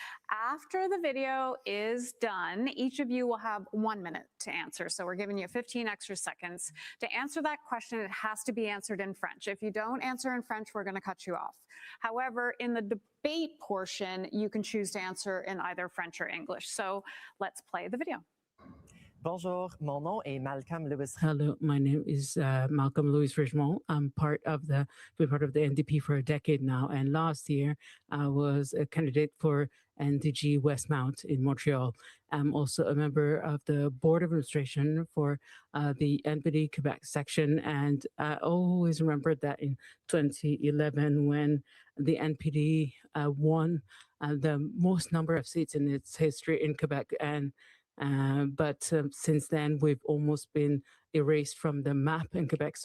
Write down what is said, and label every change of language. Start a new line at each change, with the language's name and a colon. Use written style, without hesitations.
English: After the video is done, each of you will have 1 minute to answer. So we're giving you 15 extra seconds. To answer that question, it has to be answered in French. If you don't answer in French, we're going to cut you off. However, in the debate portion, you can choose to answer in either French or English. So let's play the video.
French: Bonjour, mon nom est Malcolm Lewis.
English: Hello, my name is Malcolm Louis Richemont. I'm been part of the NDP for a decade now, and last year I was a candidate for NDG Westmount in Montreal. I'm also a member of the board of administration for the NPD Quebec section, and I always remember that in 2011 when the NPD won the most number of seats in its history in Quebec, and but since then, we've almost been erased from the map in Quebec.